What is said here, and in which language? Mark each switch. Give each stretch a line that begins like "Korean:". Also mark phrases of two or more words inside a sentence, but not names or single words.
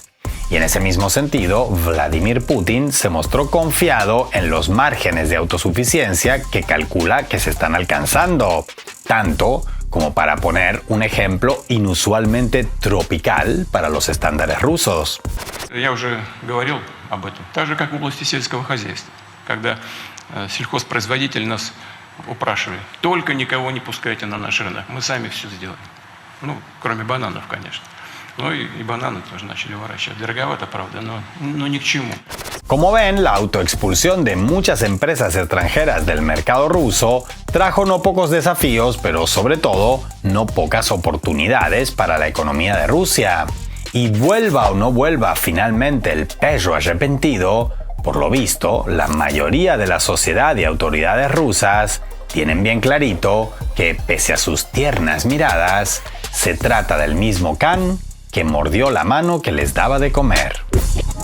Spanish: Y en ese mismo sentido, Vladimir Putin se mostró confiado en los márgenes de autosuficiencia que calcula que se están alcanzando, tanto como para poner un ejemplo inusualmente tropical para los estándares rusos.
Russian: Я уже говорил об этом. Так же, как в области сельского хозяйства, когда сельхозпроизводители нас упрашивали, только никого не пускайте на наш рынок, мы сами все сделаем. Ну, кроме бананов, конечно. Ну и бананы тоже начали выращивать. Дороговато, правда, но ни к чему.
Spanish: Como ven, la autoexpulsión de muchas empresas extranjeras del mercado ruso trajo no pocos desafíos, pero sobre todo, no pocas oportunidades para la economía de Rusia. Y vuelva o no vuelva finalmente el perro arrepentido, por lo visto, la mayoría de la sociedad y autoridades rusas tienen bien clarito que, pese a sus tiernas miradas, se trata del mismo can que mordió la mano que les daba de comer.